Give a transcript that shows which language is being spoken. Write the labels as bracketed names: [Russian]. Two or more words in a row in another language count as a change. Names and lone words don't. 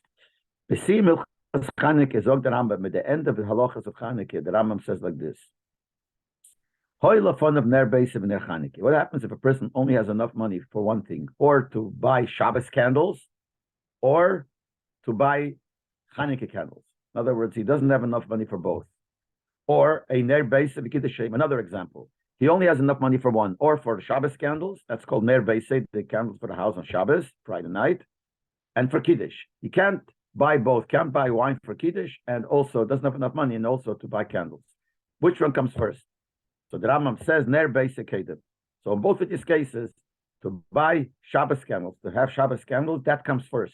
[English] Besim Chanukah is the Rambam. At the end of the halachas of Chanukah, the Rambam says like this. What happens if a person only has enough money for one thing, or to buy Shabbos candles, or to buy Chanukah candles? In other words, he doesn't have enough money for both. Or a [Hebrew] ner beise v'kiddushem. [English] Another example, he only has enough money for one, or for Shabbos candles. That's called [Hebrew] ner beise, [English] the candles for the house on Shabbos, Friday night, and for kiddush. He can't buy both. Can't buy wine for kiddush, and also doesn't have enough money, and also to buy candles. Which one comes first? So the Rambam says [Hebrew] ner beise kedem. [English] So in both of these cases, to buy Shabbos candles, to have Shabbos candles, that comes first.